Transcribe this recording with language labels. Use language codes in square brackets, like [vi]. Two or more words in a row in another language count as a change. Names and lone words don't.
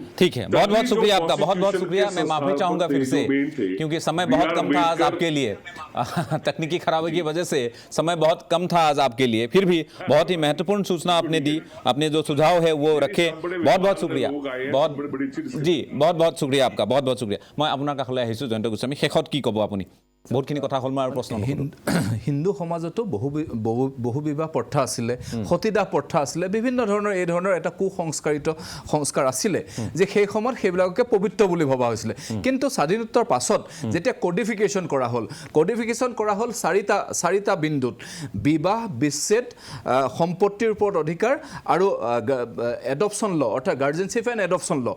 [hi] ठीक है, बहुत बहुत शुक्रिया आपका, बहुत बहुत शुक्रिया। मैं माफी चाहूंगा फिर से, क्योंकि समय बहुत कम था आज आपके लिए। तकनीकी खराबी की वजह से समय बहुत कम था आज आपके लिए, फिर भी बहुत ही महत्वपूर्ण सूचना आपने दी, अपने जो सुझाव है वो रखे। बहुत बहुत शुक्रिया, बहुत जी, बहुत बहुत शुक्रिया आपका, बहुत बहुत शुक्रिया। [as] मैं আপোনাৰ কাষলৈ আহিছোঁ জয়ন্ত গোস্বামী, শেষত কি ক'ব আপুনি? বহুতখিনি কথা হ'ল, মই আৰু প্ৰশ্ন হিন্দু সমাজতো বহু বিবাহ প্ৰথা আছিলে, সতীদাহ প্ৰথা আছিলে, বিভিন্ন ধৰণৰ এই ধৰণৰ এটা সংস্কাৰ আছিলে যে সেই সময়ত সেইবিলাককে পবিত্ৰ বুলি ভবা হৈছিলে। কিন্তু স্বাধীনোত্তৰ পাছত যেতিয়া কডিফিকেশ্যন কৰা হ'ল চাৰিটা বিন্দুত: বিবাহ, বিচ্ছেদ, সম্পত্তিৰ ওপৰত অধিকাৰ আৰু [en] adoption law, [as] অৰ্থাৎ [en] guardianship and adoption law.